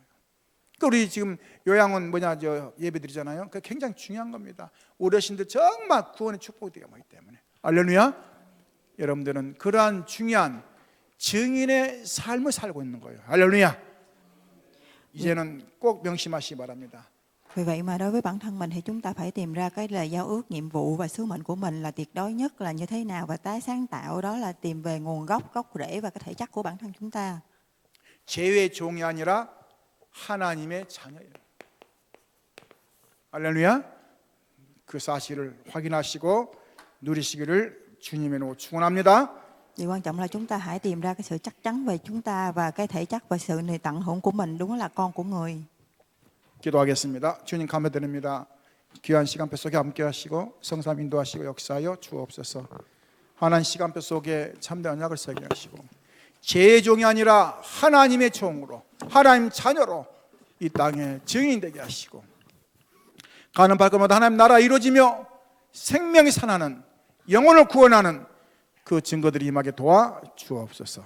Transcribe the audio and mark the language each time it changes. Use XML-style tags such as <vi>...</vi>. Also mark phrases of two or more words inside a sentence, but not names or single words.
<ko>그 우리 지금 요양원 예배 드리잖아요. 그게 굉장히 중요한 겁니다. 어르신들 정말 구원의 축복이 되기 때문에. 할렐루야. 여러분들은 그러한 중요한 증인의 삶을 살고 있는 거예요. 할렐루야. 이제는 꼭 명심하시기 바랍니다.</ko> <vi>Vì vậy mà đối với bản thân mình thì chúng ta phải tìm ra cái lời giao ước, nhiệm vụ và sứ mệnh của mình là tuyệt đối nhất là như thế nào, và tái sáng tạo đó là tìm về nguồn gốc, gốc rễ và cái thể chất của bản thân chúng ta.</vi> <ko>죄의 종이 아니라 하나님의 자녀예요. 할렐루야. 그 사실을 확인하시고 누리시기를 주님의 이름으로 축원합니다.</ko> <vi>Điều quan trọng là chúng ta hãy tìm ra cái sự chắc chắn về chúng ta và cái thể chất và sự tận hưởng của mình đúng là con của người.</vi> <ko>기도하겠습니다. 주님 감사드립니다. 귀한 시간표 속에 함께 하시고 성삼 인도하시고 역사하여 주옵소서. 하나님 시간표 속에 참된 언약을 세게 하시고 죄의 종이 아니라 하나님의 종으로, 하나님 자녀로 이 땅에 증인 되게 하시고, 가는 발걸음마다 하나님 나라 이루어지며 생명이 살아나는, 영혼을 구원하는 그 증거들이 임하게 도와 주옵소서.</ko>